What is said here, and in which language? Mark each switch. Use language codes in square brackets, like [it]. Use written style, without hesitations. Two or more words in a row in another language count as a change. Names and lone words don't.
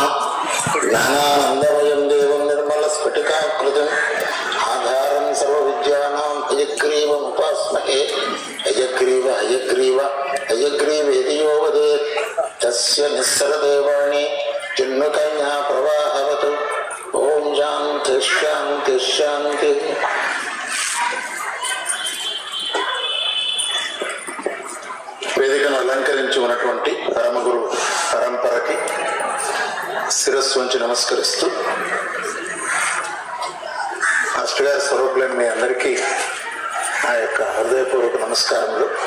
[sa] ज्ञानानन्दमयं देवं निर्मलस्फटिकाकृतिम् आधारं सर्वविद्यानां हयग्रीवमुपास्महे। हयग्रीव हयग्रीव हयग्रीवेति यो वदेत् तस्य निस्सरदेवाणि जन्मकन्या प्रवाहवतु। ओम शान्ति शान्ति शान्ति। [te] వేదికను అలంకరించి ఉన్నటువంటి పరమగురు పరంపరకి శిరస్సు వంచి నమస్కరిస్తూ, మాస్టర్ గారి స్వరూపులైన మీ అందరికీ నా యొక్క హృదయపూర్వక నమస్కారములు.